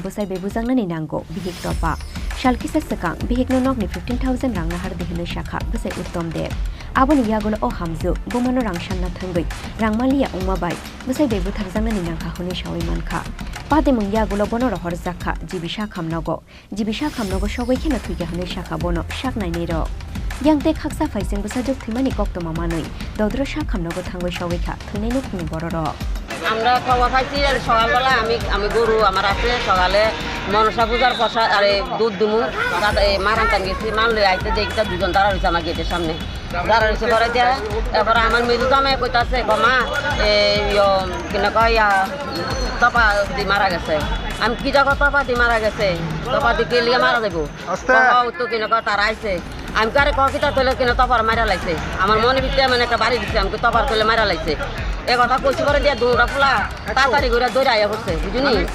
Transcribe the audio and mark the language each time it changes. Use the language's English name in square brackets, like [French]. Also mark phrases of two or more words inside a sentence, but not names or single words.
[Kok Borok] busai bebujangnani nango bihik topa shalkisa sekang bihik no nokni 15,000 rang nahar dihino shakha busai uttom dev Aboni yagul o hamzu bumano rang shanna thangoi rangmalia umabai busai bebu tharjangnani nangkha hone shawi mankha patimung yagul bono rohor zakha jibisha khamnogo shogoi khena thuige hone shakha bono shaknai nei ro Yangte khaksa faising busajok thimani kokto mamanoi dodro shak khamnogo thangoi shogoi kha thunai no khuni bororo [Bangla] আমরা খবর পাইছি সকালবেলা আমি গরু আমার আছে সকালে মনসা পূজার প্রসাদ আরে দুধ দুমু মারান গেছি মানলে আইতে দেখতে দুজন দাঁড়া রয়েছে আমার গেটের সামনে দাঁড়া রয়েছে পরে দিয়ে এরপরে আমার মেজু জামাই কইতাছে মা কিনা কয় তপা দি মারা গেছে আমি কি জায়গা তপা দি মারা গেছে তপা দি কে লিয়ে মারা যাবো তো কিনা কয় তারা আইছে আমি কারে কিতা তৈলে কিনা তপার মারা লাগছে আমার মনে ভিতরে মানে একটা বাড়ি দিচ্ছে আমাকে তপার তৈলে মারা লাগছে এ কথা কইছি করে দিয়ে দৌড়া ফুলা তাড়াতাড়ি করে দৌড়ে আয়া পড়ছে বুঝুনি